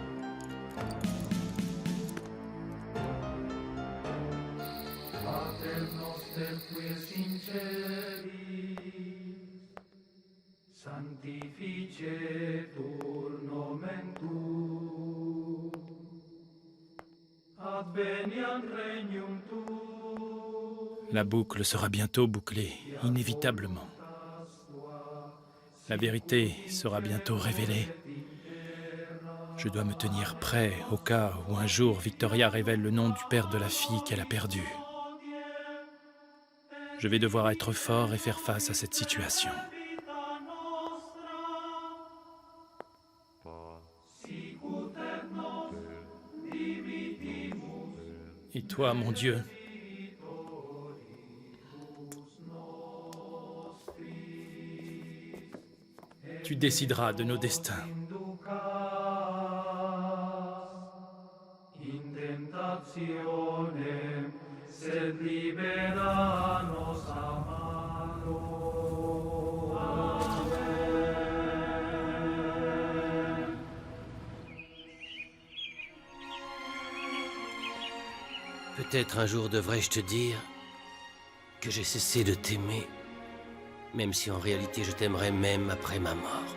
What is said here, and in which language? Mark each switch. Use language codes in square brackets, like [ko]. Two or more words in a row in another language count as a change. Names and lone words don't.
[la] Sanctificetur nomen tuum, adveniat regnum tuum. [fr] La boucle sera bientôt bouclée, inévitablement. La vérité sera bientôt révélée. Je dois me tenir prêt au cas où un jour Victoria révèle le nom du père de la fille qu'elle a perdue. Je vais devoir être fort et faire face à cette situation. Et toi, mon Dieu, tu décideras de nos destins. [la] In tentationem, sed libera nos a malo. Amen. [fr] Peut-être un jour devrais-je te dire que j'ai cessé de t'aimer, même si en réalité je t'aimerais même après ma mort.